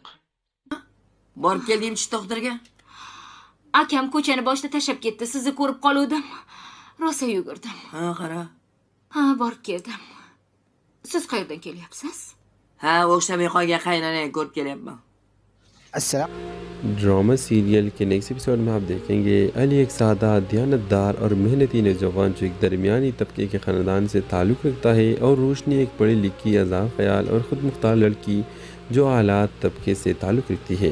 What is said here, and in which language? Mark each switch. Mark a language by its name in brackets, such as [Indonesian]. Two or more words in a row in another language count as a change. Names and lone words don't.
[Uzbek] Borib keldingchi doktorga? Akam ko'chani boshida tashlab ketdi. Sizni ko'rib qoluvdim. Rosa yugurdim. Ha, qara. Ha, borib keldim. Siz qayerdan kelyapsiz? Ha, o'xshamay qolgan qaynonani ko'rib kelyapman. [Urdu] ڈرامہ سیریل کے نیکسٹ ایپیسوڈ میں آپ دیکھیں گے علی ایک سادہ دیانتدار اور محنتی نوجوان جو ایک درمیانی طبقے کے خاندان سے تعلق رکھتا ہے اور روشنی ایک پڑھی لکھی آزاد خیال اور خود مختار لڑکی جو اعلیٰ طبقے سے تعلق رکھتی ہے.